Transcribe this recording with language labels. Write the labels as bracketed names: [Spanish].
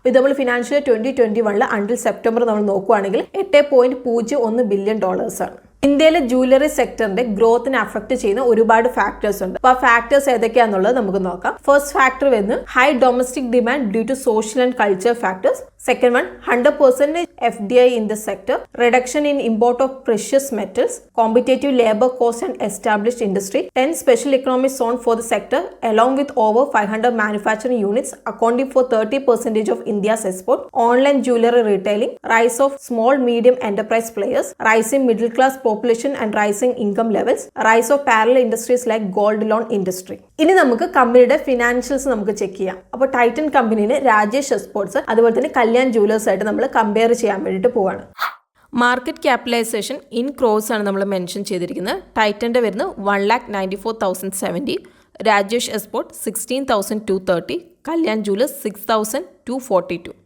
[Malayalam] ഇത് നമ്മൾ financial 2021 until September നമ്മൾ നോക്കുകയാണെങ്കിൽ $8.01 ബില്യൺ ആണ്. ഇന്ത്യയിലെ ജ്വല്ലറി സെക്ടറിന്റെ ഗ്രോത്തിനെ അഫക്ട് ചെയ്യുന്ന ഒരുപാട് ഫാക്ടേഴ്സ് ഉണ്ട്. അപ്പൊ ആ ഫാക്ടേഴ്സ് ഏതൊക്കെയാണെന്നുള്ളത് നമുക്ക് നോക്കാം. ഫസ്റ്റ് ഫാക്ടർ വരുന്നത് [English] High domestic demand due to social and culture factors. Second one, 100% FDI in the sector, reduction in import of precious metals, competitive labor cost and established industry, 10 special economic zone for the sector along with over 500 manufacturing units accounting for 30% of India's export, online jewelry retailing, rise of small medium enterprise players, rising middle class population and rising income levels, rise of parallel industries like gold loan industry. [Malayalam] ഇനി നമുക്ക് കമ്പനിയുടെ financials നമുക്ക് check ചെയ്യാം. അപ്പോൾ Titan കമ്പനിനെ Rajesh exports അതുപോലെ തന്നെ Kalyan jewellers ആയിട്ട് നമ്മൾ കമ്പയർ ചെയ്യാൻ വേണ്ടിയിട്ട് പോവാണ്. മാർക്കറ്റ് ക്യാപിറ്റലൈസേഷൻ ഇൻ ക്രോസ് ആണ് നമ്മൾ മെൻഷൻ ചെയ്തിരിക്കുന്നത്. ടൈറ്റൻ്റെ വരുന്നത് 1,94,070, രാജേഷ് എക്സ്പോർട്ട് 16,230, കല്യാൺ ജുവലേഴ്സ് 6,242.